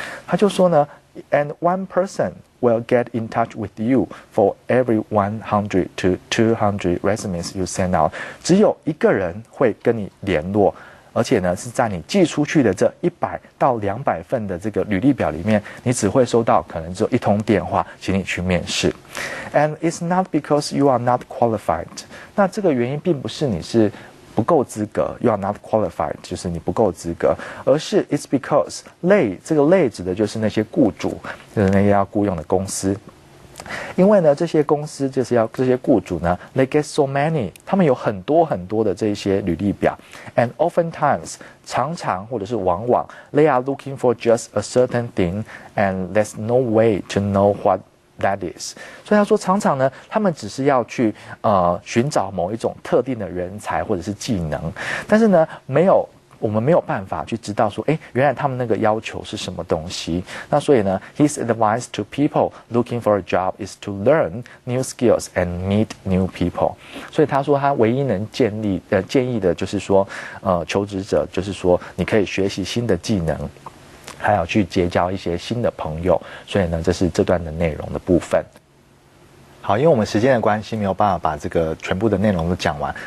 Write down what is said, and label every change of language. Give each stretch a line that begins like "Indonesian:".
Chinese: 他就说呢
English: ，and one person will get in touch with you for every 100 to 200 resumes you send out。
Chinese: 只有一个人会跟你联络，而且呢是在你寄出去的这100到200份的这个履历表里面，你只会收到可能只有一通电话，请你去面试。
English: And it's not because you are not qualified。
Chinese: 那这个原因并不是你是不够资格 ，
English: you are not qualified，
Chinese: 就是你不够资格，而是
English: it's because
Chinese: 这个类指的就是那些雇主，就是那些要雇佣的公司。因为呢，这些公司就是这些雇主呢 ，
English: they get so many，
Chinese: 他们有很多很多的这些履历表 ，
English: and oftentimes
Chinese: 常常或者是往往
English: they are looking for just a certain thing，and there's no way to know what。 That is，
Chinese: 所以他说常常呢，他们只是要去寻找某一种特定的人才或者是技能，但是呢，我们没有办法去知道说，原来他们那个要求是什么东西。那所以呢
English: ，his advice to people looking for a job is to learn new skills and meet new people。
Chinese: 所以他说他唯一能建议的就是说，求职者就是说，你可以学习新的技能。还有去结交一些新的朋友，所以呢，这是这段的内容的部分。好，因为我们时间的关系，没有办法把这个全部的内容都讲完。